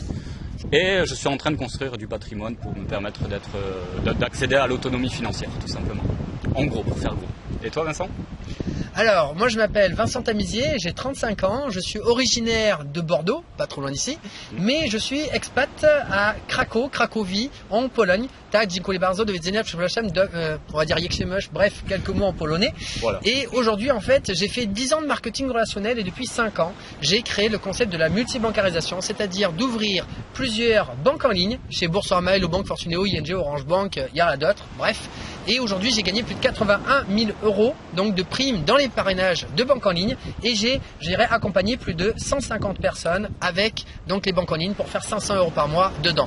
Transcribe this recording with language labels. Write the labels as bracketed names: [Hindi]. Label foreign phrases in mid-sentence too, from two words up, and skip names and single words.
[French] Et je suis en train de construire du patrimoine pour me permettre d'accéder à l'autonomie financière, tout simplement. En gros, pour faire gros. Et toi, Vincent? Alors, moi je m'appelle Vincent Tamizier, j'ai 35 ans, je suis originaire de Bordeaux, pas trop loin d'ici, mais je suis expat à Cracovie, en Pologne. [Polish] Tak, dziękuję bardzo, do widzenia, przepraszam, [French] on va dire Jekshemush, bref, quelques mots en polonais. Voilà. Et aujourd'hui, en fait, j'ai fait 10 ans de marketing relationnel et depuis 5 ans, j'ai créé le concept de la multibancarisation, c'est-à-dire d'ouvrir plusieurs banques en ligne, chez Boursorama, Hello Bank, Fortuneo, ING, Orange Bank, il y en a d'autres, bref. Et aujourd'hui, j'ai gagné plus de 81 000 € donc de primes dans les parrainages de banques en ligne et j'ai accompagné plus de 150 personnes avec donc les banques en ligne pour faire 500 € par mois dedans.